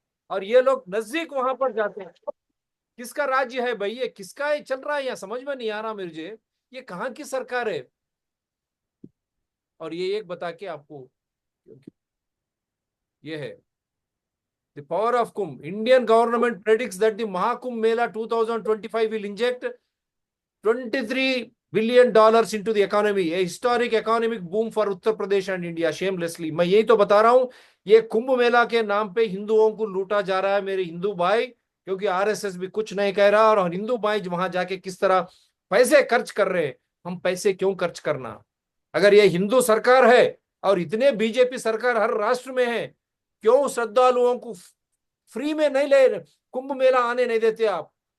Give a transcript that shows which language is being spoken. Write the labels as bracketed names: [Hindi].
[Hindi] और ये लोग नजदीक वहां पर जाते हैं। किसका राज्य है भाई ये, किसका ये चल रहा है, यहाँ समझ में नहीं आ रहा मुझे। ये कहाँ की सरकार है। और ये एक बता के आपको, ये है [English] the power of Kumbh. Indian government predicts that the Mahakumbh Mela 2025 will inject $23 billion into the economy, a historic economic boom for Uttar Pradesh and India. [Hindi] Shamelessly, मैं यही तो बता रहा हूं। ये कुंभ मेला के नाम पे हिंदुओं को लूटा जा रहा है मेरे हिंदू भाई, क्योंकि आरएसएस भी कुछ नहीं कह रहा। और हिंदू भाई वहां जाके किस तरह पैसे खर्च कर रहे हैं। हम पैसे क्यों खर्च करना, अगर ये हिंदू सरकार है और इतने बीजेपी सरकार हर राष्ट्र में है, क्यों श्रद्धालुओं को फ्री में नहीं ले, कुंभ मेला आने नहीं देते आप।